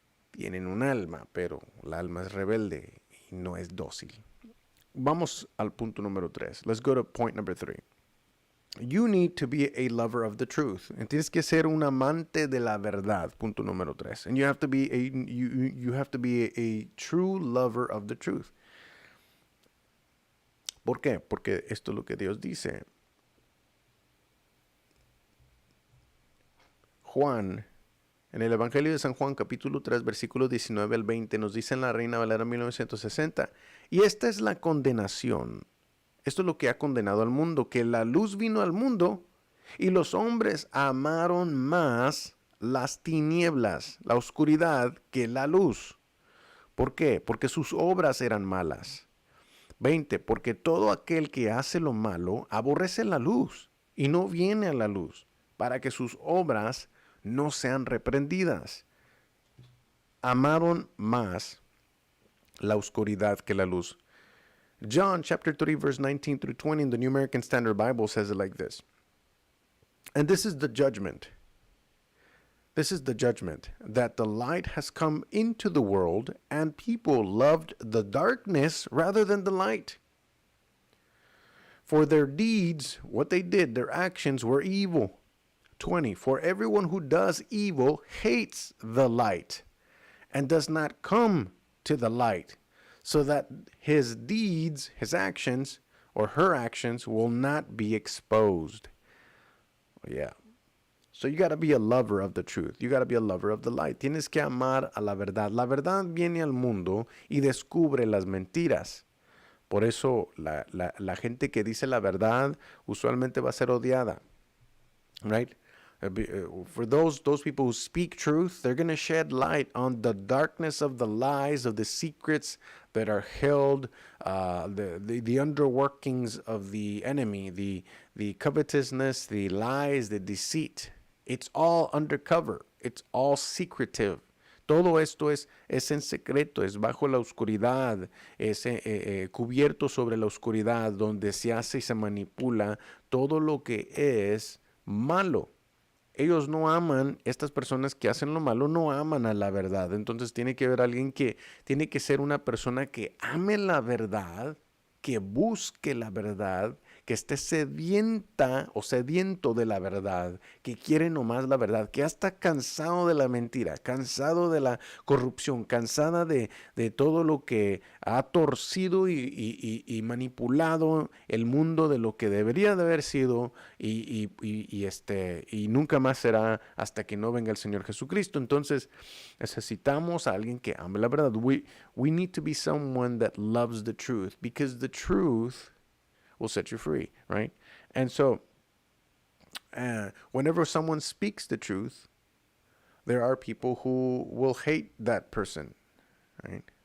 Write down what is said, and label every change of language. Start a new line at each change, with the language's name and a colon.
Spanish: Tienen un alma, pero el alma es rebelde y no es dócil. Vamos al punto número 3.
English: Let's go to point number 3. You need to be a lover of the truth.
Spanish: Tienes que ser un amante de la verdad. Punto número 3.
English: And you have to be a true lover of the truth.
Spanish: ¿Por qué? Porque esto es lo que Dios dice. Juan, en el Evangelio de San Juan, capítulo 3, versículos 19 al 20, nos dice en la Reina Valera 1960, y esta es la condenación. Esto es lo que ha condenado al mundo, que la luz vino al mundo y los hombres amaron más las tinieblas, la oscuridad, que la luz. ¿Por qué? Porque sus obras eran malas. 20. Porque todo aquel que hace lo malo aborrece la luz y no viene a la luz, para que sus obras no sean reprendidas. Amaron más la oscuridad que la luz.
English: John chapter 3 verse 19 through 20 in the New American Standard Bible says it like this. And this is the judgment. This is the judgment, that the light has come into the world, and people loved the darkness rather than the light. For their deeds, what they did, their actions were evil. 20. For everyone who does evil hates the light and does not come to the light, so that his deeds, his actions, or her actions will not be exposed. Yeah. So you got to be a lover of the truth. You got to be a lover of the light.
Spanish: Tienes que amar a la verdad. La verdad viene al mundo y descubre las mentiras. Por eso la gente que dice la verdad usualmente va a ser odiada.
English: Right? For those people who speak truth, they're going to shed light on the darkness of the lies, of the secrets that are held, the underworkings of the enemy, the covetousness, the lies, the deceit. It's all undercover. It's all secretive.
Spanish: Todo esto es en secreto, es bajo la oscuridad, es cubierto sobre la oscuridad, donde se hace y se manipula todo lo que es malo. Ellos no aman, estas personas que hacen lo malo no aman a la verdad. Entonces tiene que haber alguien que tiene que ser una persona que ame la verdad que busque la verdad, que esté sedienta o sediento de la verdad, que quiere nomás la verdad, que ya está cansado de la mentira, cansado de la corrupción, cansada de todo lo que ha torcido y manipulado el mundo de lo que debería de haber sido y nunca más será hasta que no venga el Señor Jesucristo. Entonces necesitamos a alguien que ame la verdad.
English: We need to be someone that loves the truth, because the truth will set you free, right? And so, whenever someone speaks the truth, there are people who will hate that person, right?